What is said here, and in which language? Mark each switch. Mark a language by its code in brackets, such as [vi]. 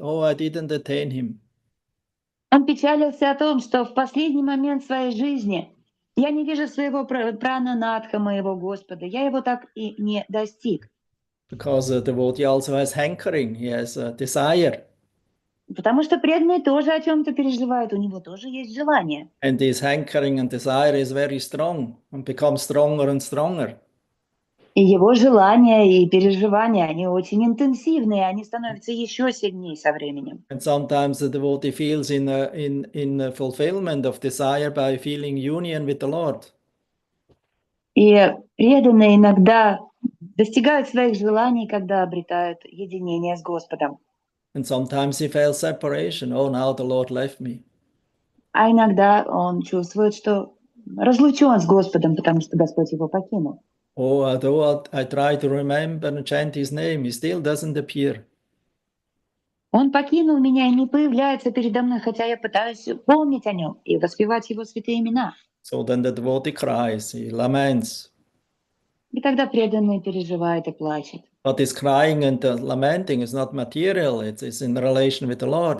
[en] Oh, I didn't attain him. [ru] Он печалился о том, что в последний момент своей жизни я не вижу своего прананатха, моего Господа. Я его так и не достиг. [en] Because the devotee also has hankering, he has a desire. [ru] Потому что преданный тоже о чем-то переживает, у него тоже есть желание. [en] And this hankering and desire is very strong and becomes stronger and stronger. [ru] И его желания и переживания, они очень интенсивные, они становятся еще сильнее со временем. [en] And sometimes the devotee feels in a fulfillment of desire by feeling union with the Lord. [ru] И преданные иногда достигают своих желаний, когда обретают единение с Господом. [en] And sometimes he feels separation. Oh, now the Lord left me. [ru] А иногда он чувствует, что разлучен с Господом, потому что Господь его покинул. [en] Oh, although I try to remember and chant his name, he still doesn't appear. [ru] Он покинул меня и не появляется передо мной, хотя я пытаюсь помнить о нем и воспевать его святые имена. [en] So then the devotee cries, he laments. [ru] И тогда преданный переживает и плачет. [en] But this crying and lamenting is not material. It's in relation with the Lord.